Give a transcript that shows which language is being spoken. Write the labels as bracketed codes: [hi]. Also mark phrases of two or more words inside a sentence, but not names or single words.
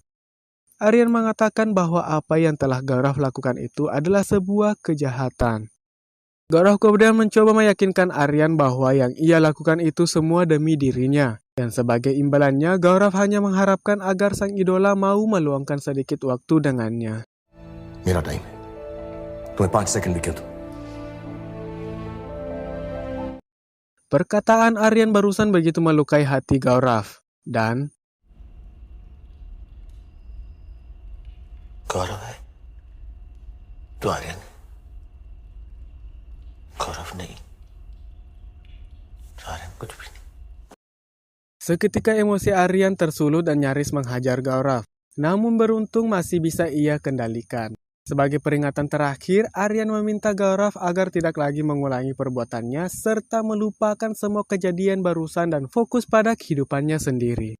[id] Aryan mengatakan bahwa apa yang telah Gaurav lakukan itu adalah sebuah kejahatan. Gaurav kemudian mencoba meyakinkan Aryan bahwa yang ia lakukan itu semua demi dirinya. Dan sebagai imbalannya, Gaurav hanya mengharapkan agar sang idola mau meluangkan sedikit waktu dengannya. [hi] मेरा टाइम है तुम्हें 5 सेकंड भी क्या दूं? [id] Perkataan Aryan barusan begitu melukai hati Gaurav. Dan [hi] गौरव है तो आर्यन गौरव नहीं आर्यन कुछ भी नहीं. [id] Seketika emosi Aryan tersulut dan nyaris menghajar Gaurav. Namun beruntung masih bisa ia kendalikan. Sebagai peringatan terakhir, Aryan meminta Gaurav agar tidak lagi mengulangi perbuatannya serta melupakan semua kejadian barusan dan fokus pada kehidupannya sendiri.